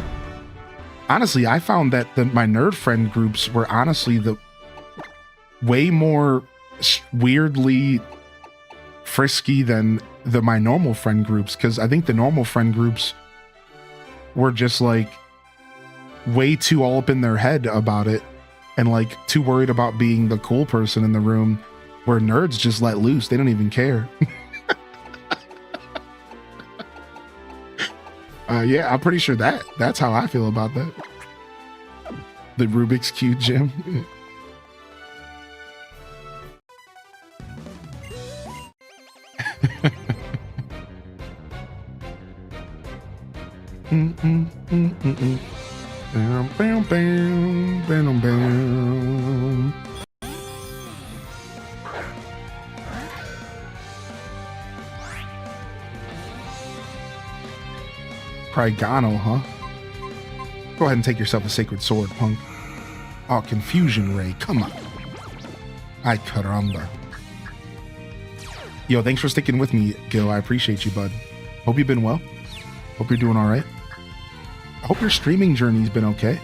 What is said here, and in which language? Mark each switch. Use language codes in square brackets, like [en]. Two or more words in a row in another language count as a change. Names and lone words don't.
[en] Honestly, I found that my nerd friend groups were honestly the way more weirdly frisky than my normal friend groups, because I think the normal friend groups were just like way too all up in their head about it and like too worried about being the cool person in the room, where nerds just let loose. They don't even care. Yeah, I'm pretty sure that's how I feel about that. The Rubik's Cube gym. Bam, bam, bam, bam, bam. Prigano, huh? Go ahead and take yourself a sacred sword, punk. Oh, confusion ray, come on. [es] Ay caramba. [en] Yo, thanks for sticking with me, Gil. I appreciate you, bud. Hope you've been well. Hope you're doing all right. I hope your streaming journey's been okay.